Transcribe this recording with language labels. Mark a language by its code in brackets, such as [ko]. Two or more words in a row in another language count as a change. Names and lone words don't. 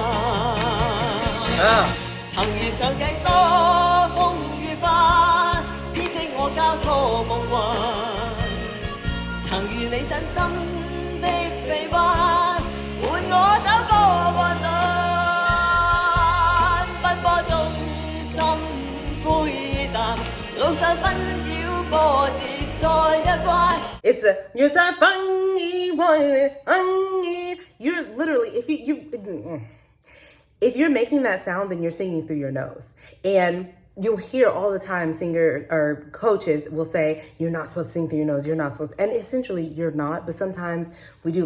[yue] 曾遇上幾多風雨翻，編織我交錯夢幻。曾遇你真心的臂彎，伴我走過患難。奔波中心灰淡，路上紛擾波折。 [en] It's a you're so funny, you're literally if you're making that sound, then you're singing through your nose. And you'll hear all the time singer or coaches will say, you're not supposed to sing through your nose, you're not supposed to, and essentially you're not, but sometimes we do.